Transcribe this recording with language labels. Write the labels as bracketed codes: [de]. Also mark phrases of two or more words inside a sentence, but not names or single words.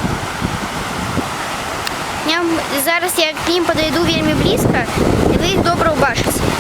[be] Зараз я [ru] к ним подойду [be] вельмі близко, [ru] и вы их [be] добра убачыце.